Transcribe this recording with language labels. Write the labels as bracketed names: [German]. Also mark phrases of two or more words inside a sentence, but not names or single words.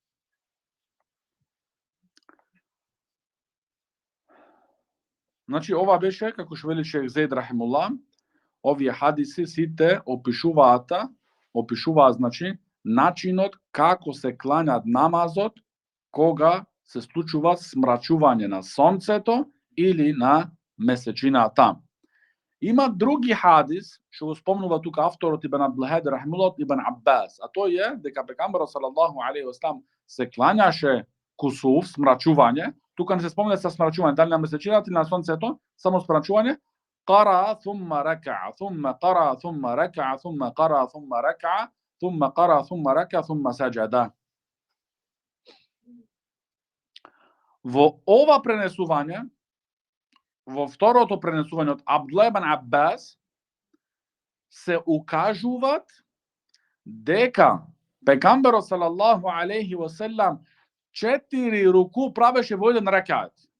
[Macedonian] Значи, ова беше, како што вели шех Зейд рахимуллах, овие хадиси сите опишуваат, значи, начинот како се кланјат намазот кога се случува смрачување на сонцето или на месечината. Има други хадис, што го спомнува тука авторот Ибн Абдул-Хади рахимуллах Ибн Аббас, а тој е дека пекамберот [Arabic] صلى الله عليه وسلم [Macedonian] се клањаше кусуф, смрачување. Тука не се спомне со смрачување, дали на месечината или на сонцето, само смрачување. [Arabic] قرأ ثم ركع، ثم قرأ ثم ركع، ثم قرأ ثم ركع، ثم قرأ ثم ركع، ثم سجد. [Macedonian] Во ова пренесување, во второто пренесување од Абдулlah ибн Аббас, се укажуваат дека пекамберот [Arabic] صلى الله عليه وسلم [Macedonian] 4 руку правеше во еден рекаат.